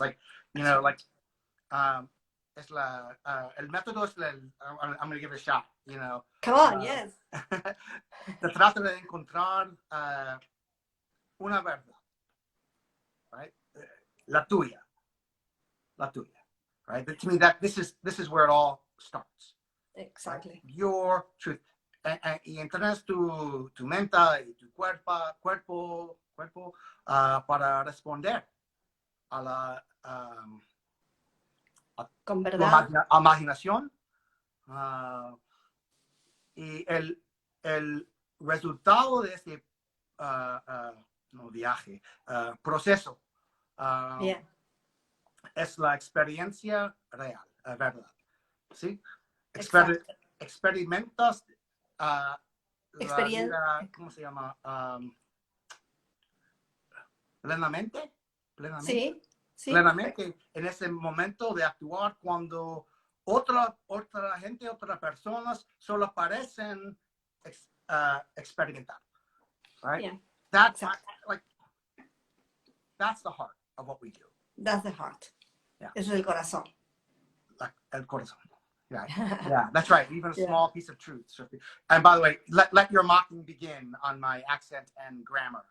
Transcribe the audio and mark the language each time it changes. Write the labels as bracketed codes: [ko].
[en] Like, you know, like. [es] El método es [en] I'm going to give it a shot, you know. Come on, yes. [es] Se trata de encontrar una verdad, right? La tuya, right? [en] But to me, this is where it all starts. Exactly. Right? Your truth. [es] Y entrenas tu mente y tu cuerpo para responder a la con verdad, imaginación, y el resultado de este viaje, proceso, es la experiencia real, verdad, ¿sí? Experimentas la vida, ¿cómo se llama? Plenamente. Sí. Plenamente en ese momento de actuar cuando otra gente, otras personas solo parecen experimentar, right? [en] Yeah. That's the heart of what we do. That's the heart. Yeah. [es] Es el corazón. El corazón. [en] Yeah, that's right. Even a small piece of truth. And by the way, let your mocking begin on my accent and grammar.